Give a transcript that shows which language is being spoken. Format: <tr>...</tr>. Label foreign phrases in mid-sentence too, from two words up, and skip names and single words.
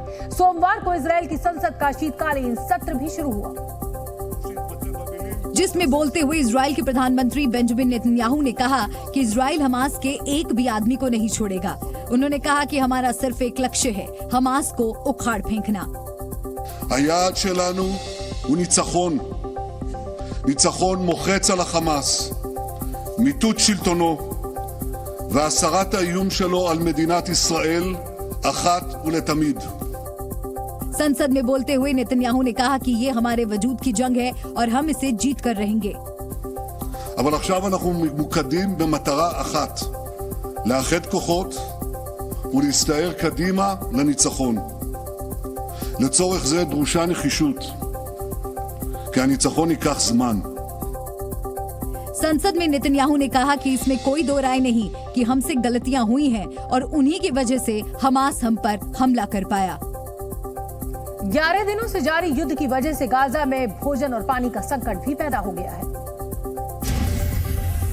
<hi>सोमवार को इजरायल की संसद का शीतकालीन सत्र भी शुरू हुआ, जिसमें बोलते हुए इजरायल के प्रधानमंत्री बेंजामिन नेतन्याहू ने कहा कि इजरायल हमास के एक भी आदमी को नहीं छोड़ेगा। उन्होंने कहा कि हमारा सिर्फ एक लक्ष्य है, हमास को उखाड़ फेंकना।</hi> <he>היעד שלנו הוא ניצחון. ניצחון מוחץ על החמאס, מיטוט שלטונו והסרת האיום שלו על מדינת ישראל אחת ולתמיד.</he> <hi>संसद में बोलते हुए नेतन्याहू ने कहा कि ये हमारे वजूद की जंग है और हम इसे जीत कर रहेंगे।</hi> <he>אבל עכשיו אנחנו ממוקדים במטרה אחת, לאחד כוחות ולהסתער קדימה לניצחון. לצורך זה דרושה נחישות, כי הניצחון ייקח זמן.</he> <hi>संसद में नेतन्याहू ने कहा कि इसमें कोई दो राय नहीं कि हमसे गलतियां हुई हैं और उन्हीं की वजह से हमास हम पर हमला कर पाया। 11 दिनों से जारी युद्ध की वजह से गाजा में भोजन और पानी का संकट भी पैदा हो गया है।</hi>